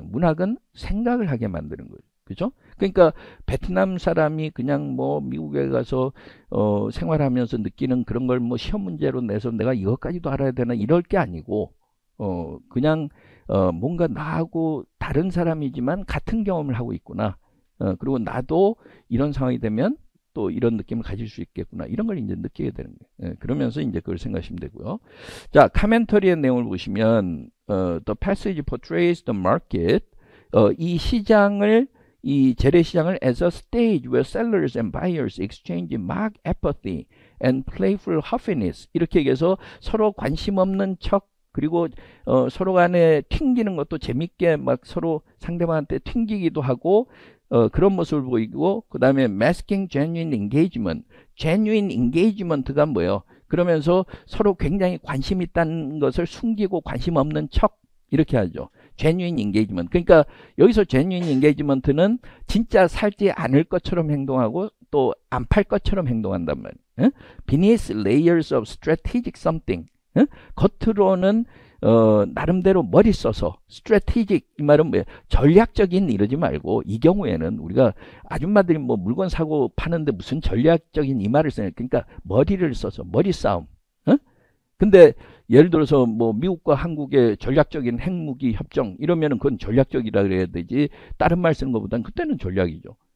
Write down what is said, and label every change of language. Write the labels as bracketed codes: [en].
[ko] 문학은 생각을 하게 만드는 거예요. 그죠? 그러니까 베트남 사람이 그냥 뭐 미국에 가서 생활하면서 느끼는 그런 걸 뭐 시험 문제로 내서 내가 이것까지도 알아야 되나 이럴 게 아니고 그냥 뭔가 나하고 다른 사람이지만 같은 경험을 하고 있구나. 그리고 나도 이런 상황이 되면 또 이런 느낌을 가질 수 있겠구나. 이런 걸 이제 느끼게 되는 거예요. 그러면서 이제 그걸 생각하시면 되고요. 자, 카멘터리의 내용을 보시면 [en] The passage portrays the market. [ko] 이 시장을 이 재래시장을 [en] as a stage where sellers and buyers exchange mock apathy and playful huffiness. [ko] 이렇게 얘기해서 서로 관심 없는 척 그리고 서로 간에 튕기는 것도 재밌게 막 서로 상대방한테 튕기기도 하고 그런 모습을 보이고, 그 다음에 [en] masking genuine engagement. genuine engagement [ko] 가 뭐예요? 그러면서 서로 굉장히 관심 있다는 것을 숨기고 관심 없는 척 이렇게 하죠. [en] genuine engagement. [ko] 그러니까 여기서 [en] genuine engagement [ko] 는 진짜 살지 않을 것처럼 행동하고 또 안 팔 것처럼 행동한단 말이에요. [en] beneath layers of strategic something. [ko] 겉으로는 나름대로 머리 써서 strategic, 이 말은 뭐예요? 전략적인 이러지 말고, 이 경우에는 우리가 아줌마들이 뭐 물건 사고 파는데 무슨 전략적인 이 말을 써요. 그러니까 머리를 써서 머리 싸움. 근데 예를 들어서 뭐 미국과 한국의 전략적인 핵무기 협정 이러면은 그건 전략적이라 그래야 되지, 다른 말 쓰는 것보다는 그때는 전략이죠.